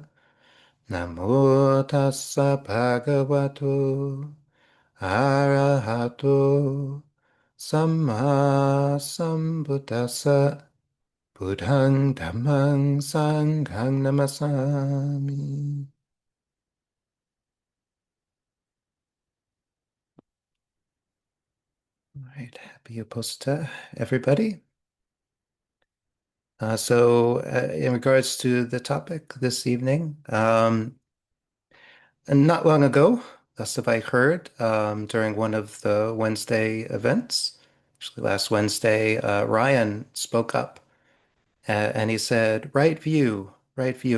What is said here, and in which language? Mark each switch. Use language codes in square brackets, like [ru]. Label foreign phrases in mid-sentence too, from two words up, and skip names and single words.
[pi] Namo tassa bhagavato arahato samma sambuddhassa. Buddhang Dhammang Sanghang Namasami. [en] All right, happy Apostata, everybody. In regards to the topic this evening, and not long ago, thus have I heard, during one of the Wednesday events, actually last Wednesday, Ryan spoke up and he said, right view.